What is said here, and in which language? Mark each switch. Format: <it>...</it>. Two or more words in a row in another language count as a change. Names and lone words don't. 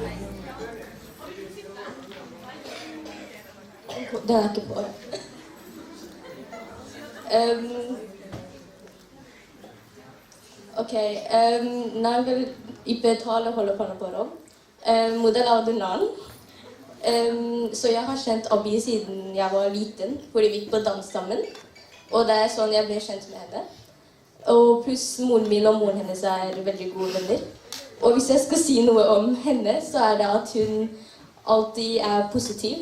<ta>ஓகே, நாங்கள் இப்போ தாள கொலை பண்ண போகிறோம். முதலாவது நான்</ta> <no>Så jeg har kjent Abby siden jeg var liten, fordi vi gikk på dans sammen. Og det er sånn jeg ble kjent med henne. Og pluss moren min og moren hennes er veldig gode venner. Og hvis jeg skal si noe om henne, så er det at hun alltid er positiv.</no>